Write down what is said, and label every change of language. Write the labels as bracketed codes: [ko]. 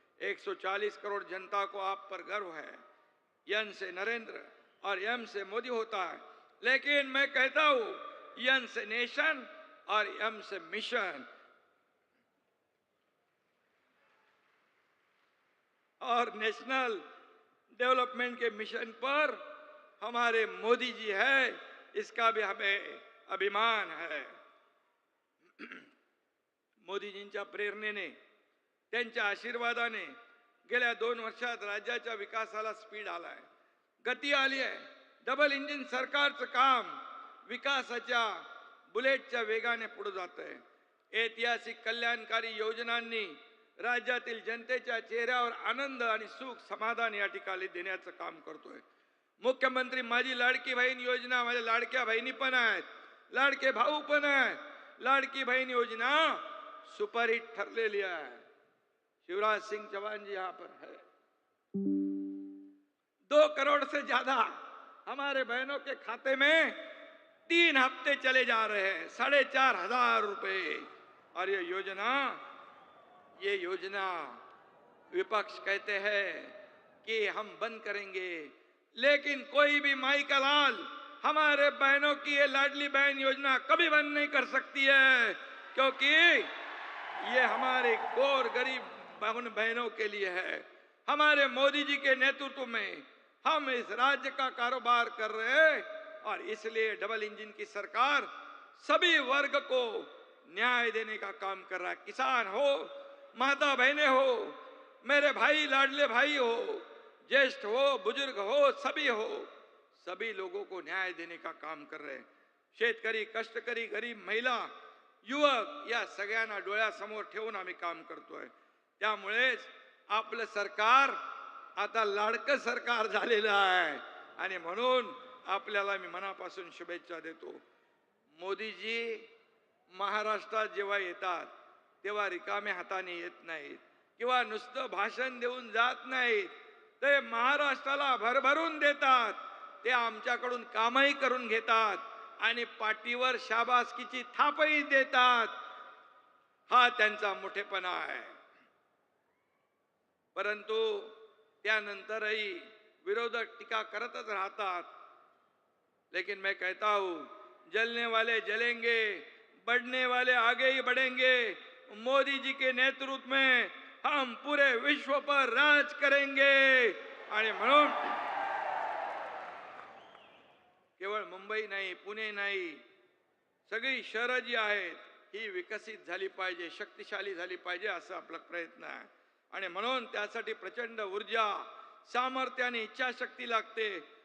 [hi] 140 करोड़ जनता को आप पर गर्व है. यन से नरेंद्र और एम से मोदी होता है, लेकिन मैं कहता हूं यन से नेशन और एम से मिशन. और नेशनल डेवलपमेंट के मिशन पर हमारे मोदी जी है, इसका भी हमें अभिमान है. [mr] मोदीजींच्या प्रेरणेने, त्यांच्या आशीर्वादाने गेल्या 2 वर्षात राज्याच्या विकासाला स्पीड आलाय, गती आली आहे. डबल इंजिन सरकारचं काम विकासाच्या बुलेटच्या वेगाने पुढे जात आहे. ऐतिहासिक कल्याणकारी योजनांनी राज्यातील जनतेच्या चेहऱ्यावर आनंद आणि सुख समाधान या ठिकाणी देण्याचं काम करतोय. मुख्यमंत्री माझी लाडकी बहीण योजना, माझ्या लाडक्या बहिणी पण आहेत, लाडके भाऊ पण आहेत. [hi] लाडकी बहन योजना सुपरहिट ठरलेली है। शिवराज सिंह चौहान जी यहाँ पर है। 2 करोड़ से ज्यादा हमारे बहनों के खाते में 3 हफ्ते चले जा रहे हैं, 4,500 रुपए। और ये योजना विपक्ष कहते हैं कि हम बंद करेंगे, लेकिन कोई भी माई का लाल हमारे बहनों की ये लाडली बहन योजना कभी बंद नहीं कर सकती है, क्योंकि ये हमारे गौर गरीब बहनों के लिए है। हमारे मोदी जी के नेतृत्व में हम इस राज्य का कारोबार कर रहे हैं और इसलिए डबल इंजन की सरकार सभी वर्ग को न्याय देने का काम कर रहा है। किसान हो, माता बहनें हो, मेरे भाई लाडले भाई हो, ज्येष्ठ हो, बुजुर्ग हो, सभी लोगों को न्याय देने का काम कर रहे हैं। [mr] शेतकरी, कष्टकरी, गरीब महिला, युवक या सगळ्यांना डोळ्यासमोर ठेवून आम्ही काम करतोय। त्यामुळेच आपलं सरकार आता लाडकं सरकार झालेलं आहे आणि म्हणून आपल्याला मी मनापासून शुभेच्छा देतो। मोदीजी महाराष्ट्रात जेव्हा येतात तेव्हा रिकाम्या हाताने येत नाहीत किंवा नुसतं भाषण देऊन जात नाहीत, ते महाराष्ट्राला भरभरून देतात। ते आमच्याकडून कामही करून घेतात आणि पाठीवर शाबासकीची थापही देतात। हा त्यांचा मोठेपणा आहे। परंतु त्यानंतरही विरोधक टीका करतच राहतात। [hi] लेकिन मैं कहता हूं, जलने वाले जलेंगे, बढ़ने वाले आगे ही बढ़ेंगे। मोदी जी के नेतृत्व में हम पूरे विश्व पर राज करेंगे। [mr] आणि म्हणून केवळ मुंबई नाही, पुणे नाही, सगळी शहरं जी आहेत ही विकसित झाली पाहिजे, शक्तिशाली झाली पाहिजे, असं आपला प्रयत्न आहे। आणि म्हणून त्यासाठी प्रचंड ऊर्जा, सामर्थ्य आणि इच्छाशक्ती लागते।